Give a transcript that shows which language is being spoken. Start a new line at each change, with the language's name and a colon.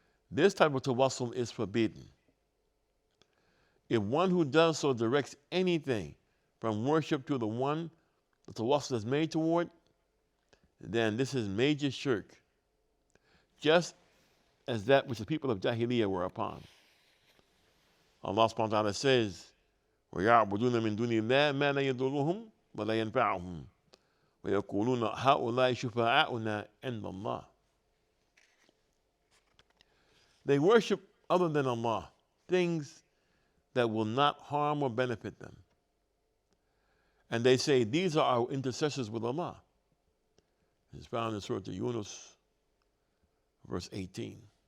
English: This type of tawassul is forbidden. If one who does so directs anything from worship to the one the tawassul is made toward, then this is major shirk, just as that which the people of Jahiliyyah were upon. Allah subhanahu wa ta'ala says,
Arabic: وَيَعْبُدُونَ مِن دُونِ اللَّهِ مَا لَا يَضُرُّهُمْ وَلَا يَنْفَعُهُمْ وَيَقُولُونَ هَؤُلَاءِ شُفَعَاؤُنَا عِندَ اللَّهِ.
English: They worship other than Allah things that will not harm or benefit them. And they say, these are our intercessors with Allah. It's found in Surah Yunus, verse 18.